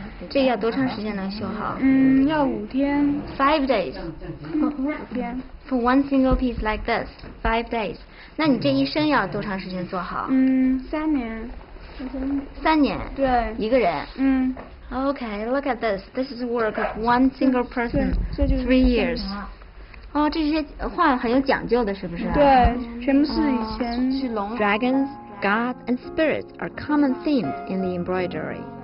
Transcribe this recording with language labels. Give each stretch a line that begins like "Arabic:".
Chinese: 这个要多长时间能修好？要5天。
English: 5 days.
Chinese: 5天。
English: For one single piece like this, 5 days.
Chinese: 那你这一生要多长时间做好？3年。 3年。对。一个人。
English: Okay, look at this. This is the work of one single person. 3 years.
Chinese: 哦，这些画很有讲究的，是不是？对，全部是以前。是龙。
English: Dragons, gods, and spirits are common themes in the embroidery.